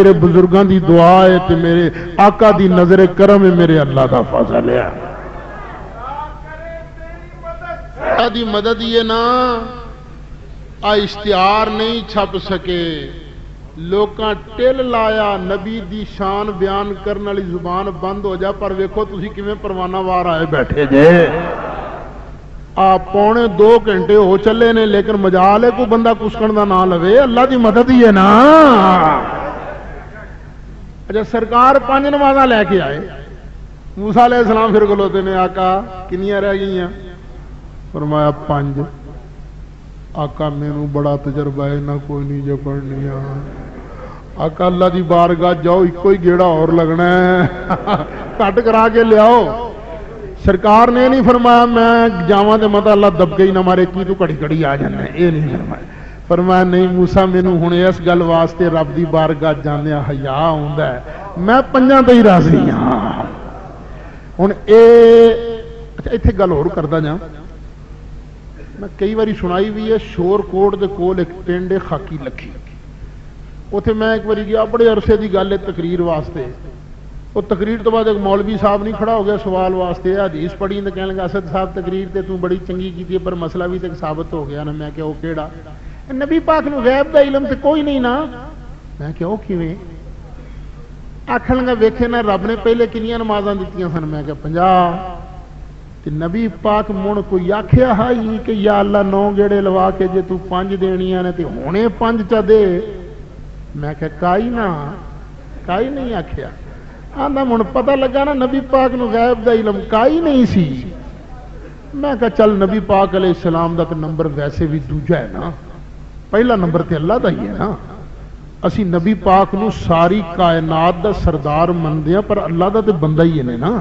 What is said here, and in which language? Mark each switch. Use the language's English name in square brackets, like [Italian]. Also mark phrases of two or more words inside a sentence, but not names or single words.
[Punjabi] میرے بزرگاں دی دعا ہے تے میرے آقا دی نظر کرم ہے، میرے اللہ دا فضل ہے۔ اللہ دی مدد یہ نا اشتہار نہیں چھپ سکے، لوکاں ٹل لایا، نبی دی شان بیان کرن والی زبان بند ہو جا، پر ویکھو تسی کیویں پروانہ وار آئے بیٹھے جے۔ آپ 2.25 گھنٹے ہو چلے نے، لیکن مجال ہے کوئی بندہ کسکن دا نہ لوے، اللہ دی مدد ہی ہے نا۔ اچھا سرکار 5 نمازاں لے کے آئے، موسیٰ علیہ السلام پھر کھلوتے نے، آقا کنیاں رہ گئی ہیں؟ فرمایا 5۔ آقا مینوں بڑا تجربہ ہے نہ کوئی نہیں جو پڑھنی۔ آقا اللہ دی بارگاہ جاؤ، ایک ہی گیڑا اور لگنا ہے، کٹ کرا کے لیاؤ۔ سرکار نے نہیں فرمایا میں جاواں تے مت اللہ دبکے ہی نہ مارے کی تو کڑی کڑی آ جانا ہے، یہ نہیں فرمایا۔ فرمایا نہیں موسیٰ مینوں ہن اس گل واسطے رب دی بارگاہ جاندیا حیا آوندا ہے، میں 5 تے ہی راضی ہاں۔ ہن اچھا ایتھے گل ہور کردا جاں، میں کئی باری سنائی بھی ہے، شور کوٹ دے کول ایک پنڈ ہے خاکی لکھی، اتنے میں ایک باری گیا، بڑے عرصے دی گل ہے تقریر واسطے۔ وہ تقریر تو بعد ایک مولوی صاحب نہیں کھڑا ہو گیا سوال واسطے، حدیث پڑھی تو کہنے لگا اسد صاحب تقریر تے تو بڑی چنگی کی پر مسئلہ بھی تک ثابت ہو گیا نا۔ میں کہ وہ کیڑا؟ نبی پاک نو غیب دا علم تے کوئی نہیں نا. میں کہ او کیویں؟ آکھن گا ویکھے نا رب نے پہلے کنیاں نمازاں دتیاں سن. میں کہ 50. تے نبی پاک مڑ کوئی آکھیا ہائی کہ یا اللہ 9 گیڑے لوا کے جے تو 5 دینیاں نے تے ہونے 5 چا دے. میں کہ کائی نہیں آکھیا. آندا مڑ پتہ لگا نا نبی پاک نو غیب دا علم کائی نہیں سی. میں کہا چل نبی پاک علیہ السلام دا تے نمبر ویسے بھی دوجا ہے نا, پہلا نمبر تے اللہ دا ہی ہے نا. اسی نبی پاک نو ساری کائنات دا سردار مندے ہیں, پر اللہ دا تے بندہ ہی ہے نا.